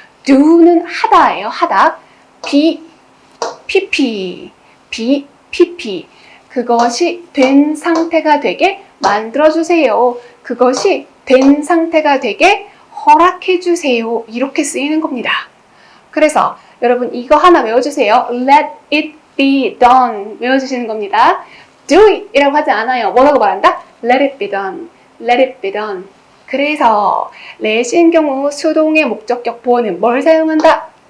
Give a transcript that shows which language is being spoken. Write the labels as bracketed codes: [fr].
[ko] do는 하다예요. 하다. be, pp, be, pp. 그것이 된 상태가 되게 만들어주세요. 그것이 된 상태가 되게 허락해주세요. 이렇게 쓰이는 겁니다. 그래서 여러분 이거 하나 외워주세요. [en] Let it be done [ko] 외워주시는 겁니다. [en] Do it [ko] 이라고 하지 않아요. 뭐라고 말한다? [en] Let it be done. Let it be done. [ko] 그래서 let인 경우 수동의 목적격 보어는 뭘 사용한다?